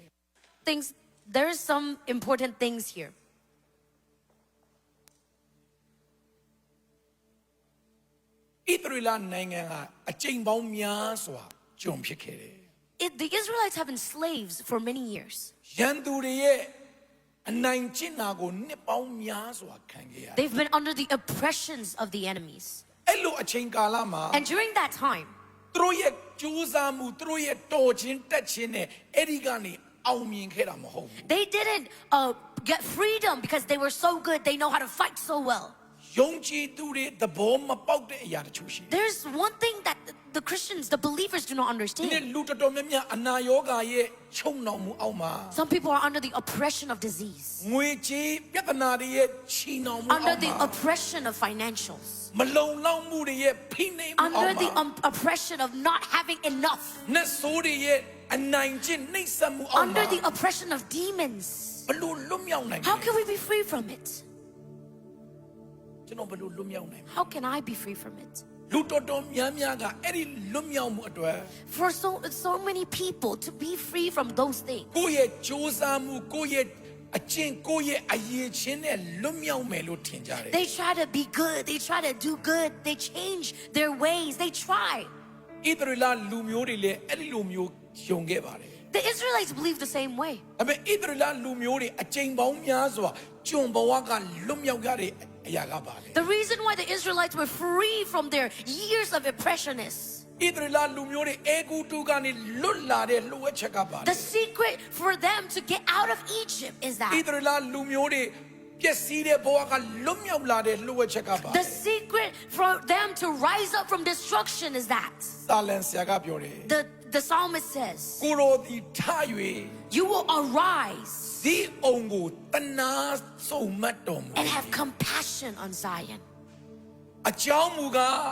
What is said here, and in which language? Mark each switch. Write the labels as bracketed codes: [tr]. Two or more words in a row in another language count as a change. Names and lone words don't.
[en] There is some important things here. [my] ဣသရေလနိုင်ငံကအကျိန်ပေါင်းများစွာကြုံဖြစ်ခဲ့တယ် [en] The Israelites have been slaves for many years. [my] ရန်သူတွေရဲ့အနိုင်ကျင့်တာကိုနှစ်ပေါင်းများစွာခံခဲ့ရတယ် [en] They've been under the oppressions of the enemies. [my] အဲ့လိုအချိန်ကာလမှာ [en] And during that time, [my] သူတို့ရဲ့ကြိုးစားမှုသူတို့ရဲ့တော်ခြင်းတက်ခြင်းနဲ့အဲ့ဒီကနေအောင်မြင်ခဲ့တာမဟုတ်ဘူး [en] they didn't get freedom because they were so good. They know how to fight so well. [my] ယုံကြည်သူတွေသဘောမပေါက်တဲ့အရာတချို့ရှိတယ် [en] There's one thing that the Christians, the believers do not [my] ဒီနေ့ [en] understand. [my] လူတော်တော်များများအနာရောဂါရဲ့ချုံနှောင်မှုအောက်မှာ [en] Some people are under the oppression of disease, [my] ငွေကြေးပြဿနာတွေရဲ့ချီနှောင်မှုအော [en] under [my] က် [en] the [my] မှာ [en] oppression of financials, [my] မလုံလောက်မှုတွေရဲ့ဖိနှိပ်မှုအော [en] under [my] က် [en] the [my] မှာ [en] oppression of not having enough, [my] နတ်ဆိုးတွေရဲ့အနိုင်ကျင့်နှိပ်စက်မှုအောက် [en] under [my] မှာ [en] the oppression of demons. [my] ဘလို့လွတ်မြောက်နိုင် [en] How [my] လဲ [en] can we be free from it? [my] ကျွန်တော်ဘလို့လွတ်မြောက်နိုင် [en] How can I be free from it? [my] လူတော်တော်များများကအဲ့ဒီလွတ်မြောက်မှုအတွက် [en] For so many people to be free from those things, [my] ကိုယ့်ရဲ့ကြိုးစားမှုကိုယ့်ရဲ့အကျင့်ကိုယ့်ရဲ့အရေးချင်းနဲ့လွတ်မြောက်မယ်လို့ထင်ကြတယ် [en] they try to be good, they try to do good, they change their ways, they try. [my] ဣသရေလလူမျိုးတွေလည်းအဲ့ဒီလိုမျိုးယုံခဲ့ပါတယ် [en] The Israelites believe the same way. [my] ဒါပေမဲ့ဣသရေလလူမျိုးတွေအကျင့်ပေါင်းများစွာကျွန်ဘဝကလွတ်မြောက်ကြတဲ့အရာကပါလေ [en] The reason why the Israelites were free from their years of oppression is [my] ဣသရေလလူမျိုးတွေအေဂုတုကနေလွတ်လာတဲ့လွှဲချက်ကပါလေ [en] the secret for them to get out of Egypt is [my] ဣ [en] that [my] သရေလလူမျိုးတွေပျက်စီးတဲ့ဘဝကလွတ်မြောက်လာတဲ့လွှဲချက်ကပါ [en] the secret for them to rise up from destruction is that [my] စာလန်ဆရာကပြောတယ် [en] the psalmist says, [my] ကိုရောဒီထ၍ [en] you will arise [my] ဇီးအောင်ကိုတနာစုံမတ်တော်မူ [en] and have compassion on Zion. [my] အကြောင်းမူကား